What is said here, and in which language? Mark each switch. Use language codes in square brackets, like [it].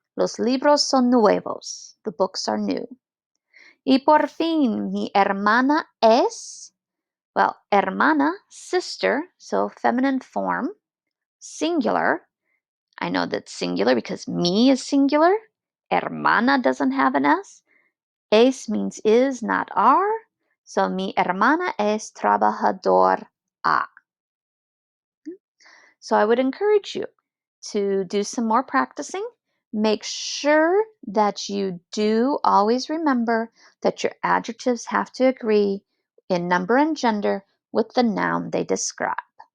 [es] Los libros son nuevos. [en] The books are new. [es] Y por fin, mi hermana es, [en] well, hermana, sister, so feminine form, singular. I know that's singular because mi is singular. Hermana doesn't have an S. Es means is, not are. [es] So mi hermana es trabajadora. [en] So I would encourage you to do some more practicing. Make sure that you do always remember that your adjectives have to agree in number and gender with the noun they describe.